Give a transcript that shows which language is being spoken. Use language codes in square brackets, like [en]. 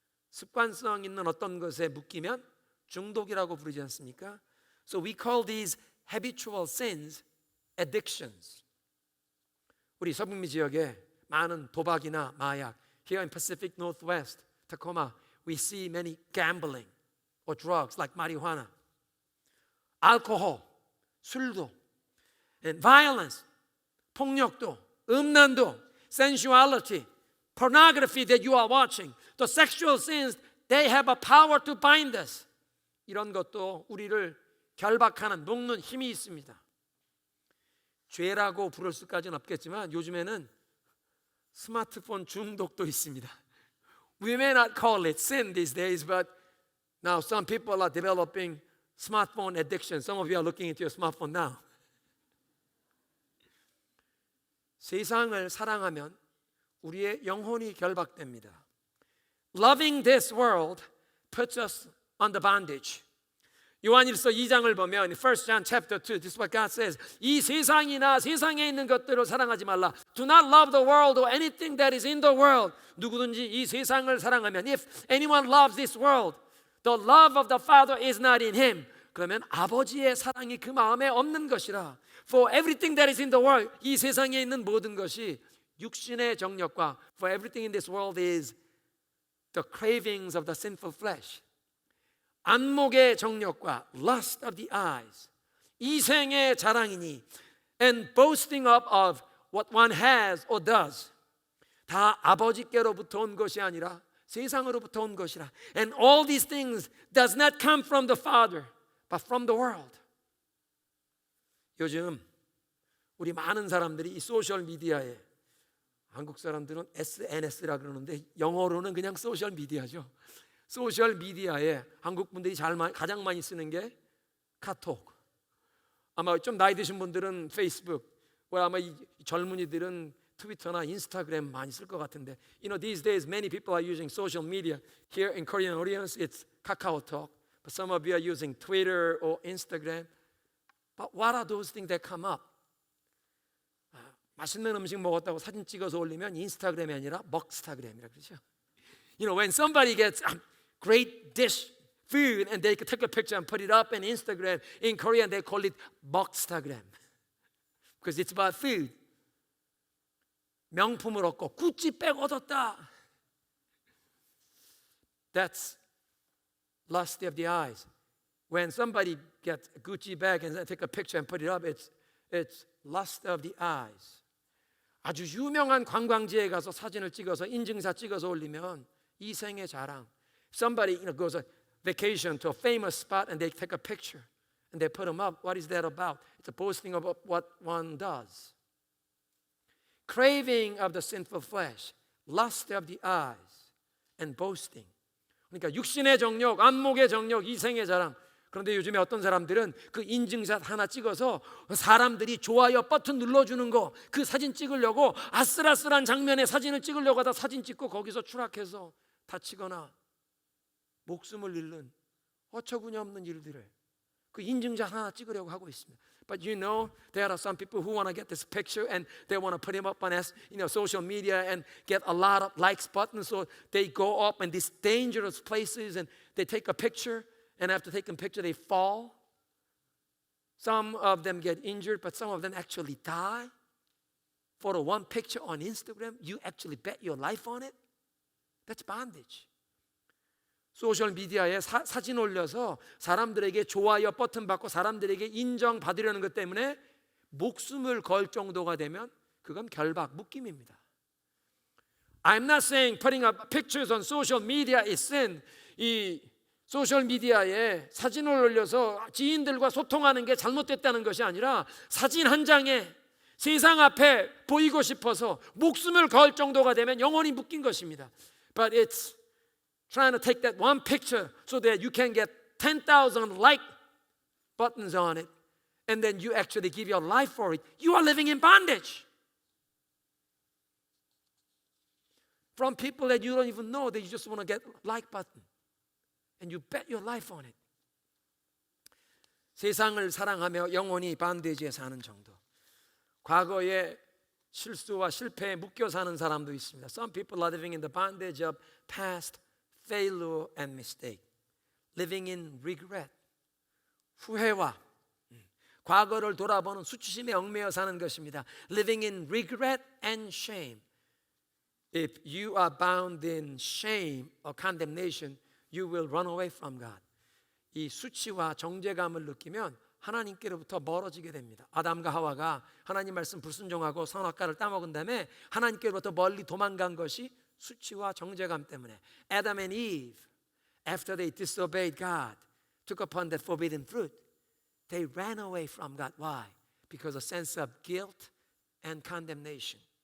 [ko] 습관성 있는 어떤 것에 묶이면 중독이라고 부르지 않습니까? [en] So we call these habitual sins addictions. [ko] 우리 서북미 지역에 많은 도박이나 마약, [en] here in Pacific Northwest, Tacoma, we see many gambling or drugs like marijuana, alcohol, [ko] 술도, [en] and violence, [ko] 폭력도, 음란도, [en] sensuality, pornography that you are watching, the sexual sins, they have a power to bind us. [ko] 이런 것도 우리를 결박하는 묶는 힘이 있습니다. 죄라고 부를 수까지는 없겠지만 요즘에는 스마트폰 중독도 있습니다. [en] We may not call it sin these days, but now some people are developing smartphone addiction. Some of you are looking into your smartphone now. [ko] 세상을 사랑하면 우리의 영혼이 결박됩니다. [en] Loving this world puts us under bondage. [ko] 요한일서 2장을 보면 [en] 1 John chapter 2, this is what God says. [ko] 이 세상이나 세상에 있는 것들을 사랑하지 말라. [en] Do not love the world or anything that is in the world. [ko] 누구든지 이 세상을 사랑하면 [en] if anyone loves this world, the love of the Father is not in him. [ko] 그러면 아버지의 사랑이 그 마음에 없는 것이라. [en] For everything that is in the world, [ko] 이 세상에 있는 모든 것이 육신의 정욕과 [en] for everything in this world is the cravings of the sinful flesh. [ko] 안목의 정욕과 [en] lust of the eyes, [ko] 이생의 자랑이니 [en] and boasting up of what one has or does. [ko] 다 아버지께로부터 온 것이 아니라 세상으로부터 온 것이라. [en] And all these things does not come from the Father, but from the world. [ko] 요즘 우리 많은 사람들이 이 소셜 미디어에, 한국 사람들은 SNS라 그러는데 영어로는 그냥 소셜 미디어죠. 소셜 미디어에 한국 분들이 가장 많이 쓰는 게 카톡. 아마 좀 나이 드신 분들은 페이스북, 아마 이 젊은이들은 트위터나 인스타그램 많이 쓸 것 같은데, [en] you know, these days many people are using social media. Here in Korean audience, it's KakaoTalk, but some of you are using Twitter or Instagram. But what are those things that come up? [ko] 맛있는 음식 먹었다고 사진 찍어서 올리면 인스타그램이 아니라 먹스타그램이라 그러죠. [en] You know, when somebody gets a great dish food and they take a picture and put it up on Instagram, in Korean they call it 먹스타그램 because it's about food. [ko] 명품을 얻고 구찌백 얻었다. [en] That's lust of the eyes. When somebody gets a Gucci bag and take a picture and put it up, it's lust of the eyes. [ko] 아주 유명한 관광지에 가서 사진을 찍어서 인증사 찍어서 올리면 이생의 자랑. [en] Somebody goes on vacation to a famous spot and they take a picture and they put them up. What is that about? It's a boasting of what one does. Craving of the sinful flesh, lust of the eyes, and boasting. [ko] 그러니까 육신의 정욕, 안목의 정욕, 이생의 자랑. 그런데 요즘에 어떤 사람들은 그 인증샷 하나 찍어서 사람들이 좋아요 버튼 눌러주는 거, 그 사진 찍으려고 아슬아슬한 장면의 사진을 찍으려고 하다 사진 찍고 거기서 추락해서 다치거나 목숨을 잃는 어처구니 없는 일들을 그 인증샷 하나 찍으려고 하고 있습니다. [en] But you know, there are some people who want to get this picture and they want to put him up on social media and get a lot of likes buttons. So they go up in these dangerous places and they take a picture. And after taking a picture, they fall. Some of them get injured, but some of them actually die. For one picture on Instagram, you actually bet your life on it. That's bondage. [ko] 소셜 미디어에 사진 올려서 사람들에게 좋아요 버튼 받고 사람들에게 인정받으려는 것 때문에 목숨을 걸 정도가 되면 그건 결박, 묶임입니다. [en] I'm not saying putting up pictures on social media is sin. [ko] 이 소셜 미디어에 사진을 올려서 지인들과 소통하는 게 잘못됐다는 것이 아니라 사진 한 장에 세상 앞에 보이고 싶어서 목숨을 걸 정도가 되면 영원히 묶인 것입니다. [en] But it's trying to take that one picture so that you can get 10,000 like buttons on it and then you actually give your life for it. You are living in bondage. From people that you don't even know that you just want to get like button. And you bet your life on it. [ko] 세상을 사랑하며 영원히 반대지에 사는 정도. 과거의 실수와 실패에 묶여 사는 사람도 있습니다. [en] Some people are living in the bondage of past failure and mistake. Living in regret. [ko] 후회와 과거를 돌아보는 수치심에 얽매여 사는 것입니다. [en] Living in regret and shame. If you are bound in shame or condemnation, you will run away from God. [ko] 이 수치와 정죄감을 느끼면 하나님께로부터 멀어지게 됩니다. 아담과 하와가 하나님 말씀 불순종하고 선악과를 따먹은 다음에 하나님께로부터 멀리 도망간 것이 수치와 정죄감 때문에. [en] Adam and Eve, after they disobeyed God, took upon that forbidden fruit, they ran away from God. Why? Because of a sense of guilt and condemnation.